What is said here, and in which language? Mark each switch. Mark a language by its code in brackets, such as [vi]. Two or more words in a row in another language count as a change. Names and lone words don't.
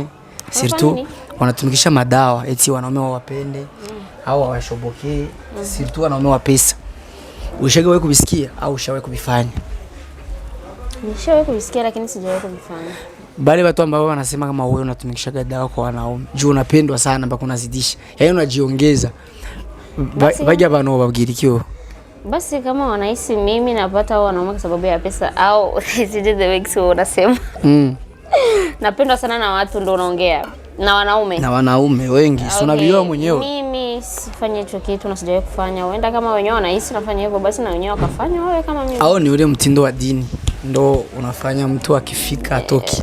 [sw] Surtout wanatumikisha madawa eti wanaume wawapende au wawashobokee. Surtout wanaume wa pesa. Ushawahi kubisikia au ushawahi kubifanya? Nishawahi kubisikia lakini sijawahi kubifanya. Bale watu ambao wanasema kama wewe unatumikisha dawa kwa wanaume, juu unapendwa sana mpaka unazidisha. Yaani unajiongeza. [rw] Bajya abantu babwira ikiyo. [sw] Basi kama wanahisi mimi napata hao wanaume kwa sababu ya pesa au sije [en] the way [sw] sio unasema. Napendwa sana na watu ndio unaongea. Na wanaume. Na wanaume wengi. Okay. Unavijua mwenyewe. Mimi sifanye hicho kitu na sijawahi kufanya. Huenda kama wenyewe wanahisi nafanya hivyo basi na wenyewe wakafanya wawe kama mimi. Au ni ule mtindo wa dini ndo unafanya mtu akifika atoki.